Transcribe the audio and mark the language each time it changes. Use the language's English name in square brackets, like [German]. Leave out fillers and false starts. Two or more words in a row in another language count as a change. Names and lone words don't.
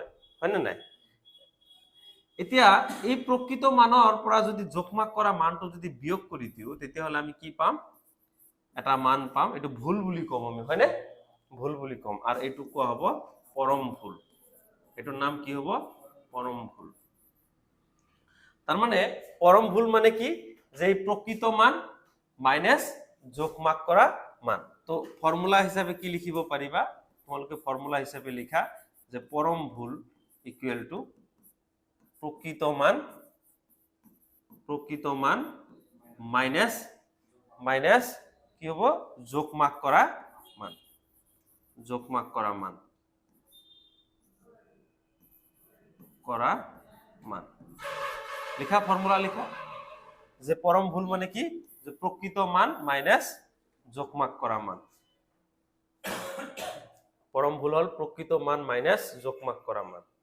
[Assamese] হয় না নাই এতিয়া এই প্ৰকৃত মানৰ পৰা যদি যোগমাক কৰা মানটো যদি বিয়োগ কৰি দিও তেতিয়া হলে আমি কি পাম এটা মান পাম এটো ভুল বুলি কম আমি হয় না ভুল বুলি কম আৰু এটো কোৱা হ'ব পৰম ভুল এটোৰ নাম কি হ'ব পরম ভুল তার মানে পরম ভুল মানে কি যে প্রকৃত মান মাইনাস যোগমাক করা মান তো ফর্মুলা হিসাবে কি লিখিব পারিবা তোমালোকে ফর্মুলা হিসাবে লিখা যে পরম ভুল [English] equal to [Assamese] প্রকৃত মান মাইনাস কি হ'ব যোগমাক করা মান লিখা ফর্মুলা লিখা যে পরম ভুল মানে কি যে প্রকৃত মান মাইনাস যোগমাক করা মান পরম ভুল হল প্রকৃত মান মাইনাস যোগমাক করা মান